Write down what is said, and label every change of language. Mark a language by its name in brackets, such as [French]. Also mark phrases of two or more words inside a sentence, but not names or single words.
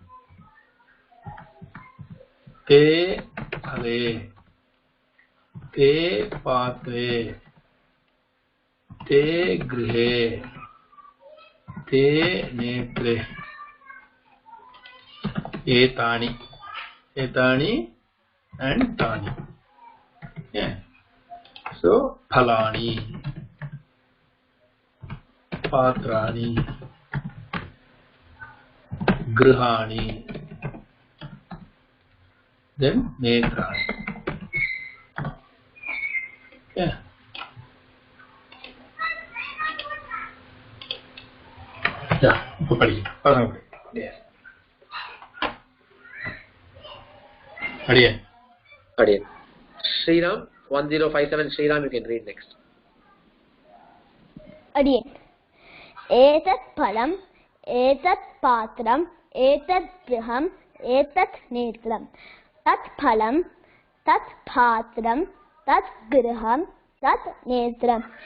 [Sanskrit] ते फले ते पात्रे ते गृहे ते नेत्रे एतानि एतानि and tani. [English] Yeah. So [Sanskrit] फलानि पत्राणि गृहाणि, [English] then netrani. Yeah. Yeah. Yeah. Adiyan. Adiyan. Sriram 1057. Sriram, you can read next. Adiyan. [Sanskrit] एतत् फलम्, एतत् पत्रम्, एतत् गृहम्, एतत् नेत्रम्. तत् फलम्, तत् पत्रम्, तत् गृहम्, तत् नेत्रम्.